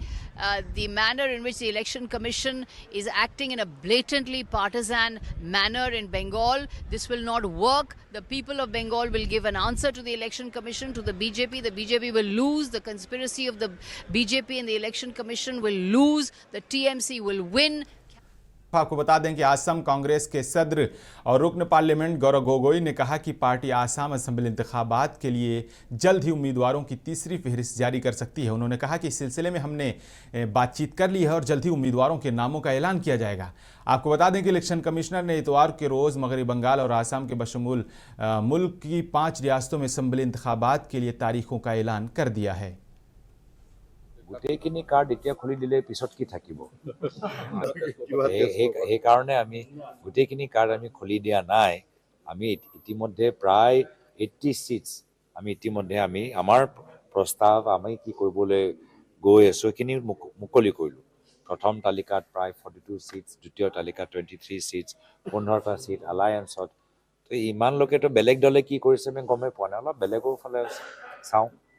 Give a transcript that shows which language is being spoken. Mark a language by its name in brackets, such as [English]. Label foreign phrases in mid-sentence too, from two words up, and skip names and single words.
[English] The manner in which the Election Commission is acting in a blatantly partisan manner in Bengal, this will not work. The people of Bengal will give an answer to the Election Commission, to the BJP. The BJP will lose. The conspiracy of the BJP and the Election Commission will lose. The TMC will win. [Urdu] آپ کو بتا دیں کہ آسام کانگریس کے صدر اور رکن پارلیمنٹ گورو گوگوئی نے کہا کہ پارٹی آسام اسمبلی انتخابات کے لیے جلد ہی امیدواروں کی تیسری فہرست جاری کر سکتی ہے. انہوں نے کہا کہ اس سلسلے میں ہم نے بات چیت کر لی ہے اور جلد ہی امیدواروں کے ناموں کا اعلان کیا جائے گا. آپ کو بتا دیں کہ [English] Election Commissioner [Urdu] نے اتوار کے روز مغربی بنگال اور آسام کے بشمول ملک کی 5 ریاستوں میں اسمبلی انتخابات کے لیے تاریخوں کا اعلان کر دیا ہے. [Assamese] গোটেইখিনি কাৰ্ড এতিয়া খুলি দিলে পিছত কি থাকিব এই কাৰণে আমি গোটেইখিনি কাৰ্ড আমি খুলি দিয়া নাই আমি ইতিমধ্যে প্ৰায় 80 সিটস আমি ইতিমধ্যে আমি আমাৰ প্ৰস্তাৱ আমি কি কৰিবলৈ গৈ আছো এইখিনি মুকলি কৰিলো প্ৰথম তালিকাত প্ৰায় 42 সিটস দ্বিতীয় তালিকাত 23 সিটস 15টা সিট এলায়েন্সত তো ইমান লোকেতো বেলেগ দলে কি কৰিছে আমি গমে পোৱা নাই অলপ বেলেগৰ ফালে চাওঁ